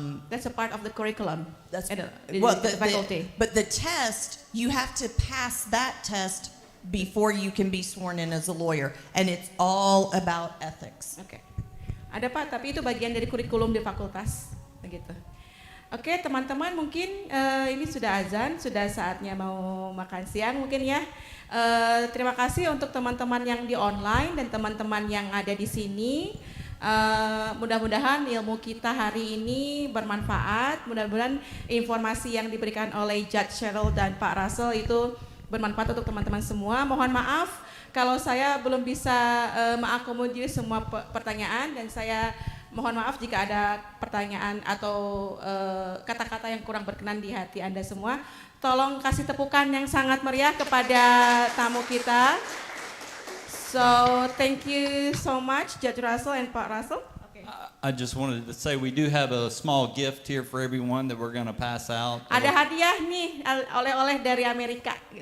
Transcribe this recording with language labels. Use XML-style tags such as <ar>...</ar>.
<en>That's a part of the curriculum. That's at well, the faculty. but the test, you have to pass that test before you can be sworn in as a lawyer, and it's all about ethics.</en> <id>Oke. Ada Pak, tapi itu bagian dari kurikulum di fakultas, begitu. Oke, teman-teman, mungkin ini sudah azan, sudah saatnya mau makan siang mungkin ya. Terima kasih untuk teman-teman yang di online dan teman-teman yang ada di sini. Mudah-mudahan ilmu kita hari ini bermanfaat. Mudah-mudahan informasi yang diberikan oleh Judge Cheryl dan Pak Russell itu bermanfaat untuk teman-teman semua. Mohon maaf kalau saya belum bisa mengakomodir semua pertanyaan, dan saya mohon maaf jika ada pertanyaan atau kata-kata yang kurang berkenan di hati Anda semua. Tolong kasih tepukan yang sangat meriah kepada tamu kita.</id> <en>So, thank you so much, Judge Russell and Pak Russell. I just wanted to say we do have a small gift here for everyone that we're going to pass out.</en> <id>Ada hadiah nih, oleh-oleh dari Amerika.</id>